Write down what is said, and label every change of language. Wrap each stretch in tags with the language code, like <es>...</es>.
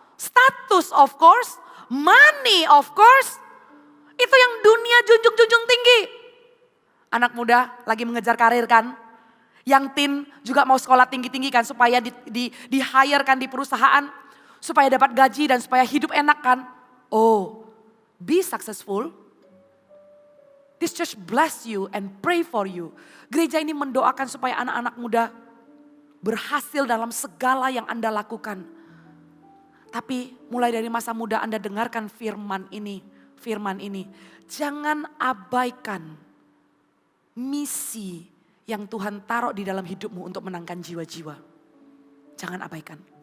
<en>Status of course. Money of course.</en> <id>Itu yang dunia junjung tinggi. Anak muda lagi mengejar karir kan. Yang teen juga mau sekolah tinggi-tinggi kan. Supaya di-hire kan di perusahaan. Supaya dapat gaji dan supaya hidup enak kan.</id> <en>Oh, be successful. This church bless you and pray for you.</en> <id>Gereja ini mendoakan supaya anak-anak muda berhasil dalam segala yang Anda lakukan. Tapi mulai dari masa muda Anda dengarkan firman ini. Jangan abaikan misi yang Tuhan taruh di dalam hidupmu untuk menangkan jiwa-jiwa. Jangan abaikan.</id>